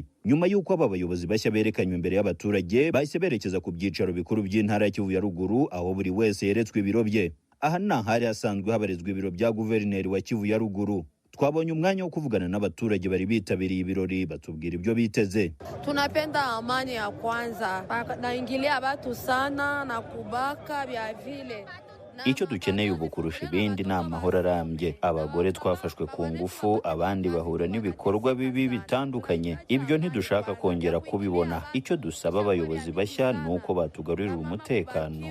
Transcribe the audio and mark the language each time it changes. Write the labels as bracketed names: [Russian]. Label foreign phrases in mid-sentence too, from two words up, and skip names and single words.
[Kinyarwanda] Nyuma y'uko aba bayobozi bashya berekanywe imbere y'abaturage, bahise berekeza ku byicaro bikuru by'intara ya Kivu ya ruguru, aho buri wese yeretswe ibiro bye. Aha ni ahari hasanzwe habarizwa ibiro bya guverineri wa Kivu ya ruguru. Twabonye umwanya wo kuvugana n'abaturage bari bitabiriye ibirori, batubwira ibyo biteze. [Swahili] Tunapenda amani ya kwanza, naingilia watu sana na kubaka bya vile. [Kinyarwanda] Icyo dukeneye ubu kurusha ibindi ni amahoro arambye. Abagore twafashwe ku ngufu, abandi bahura n'ibikorwa bibi bitandukanye. Ibyo ntidushaka kongera kubibona. Icyo dusaba abayobozi bashya ni uko batugarurira umutekano.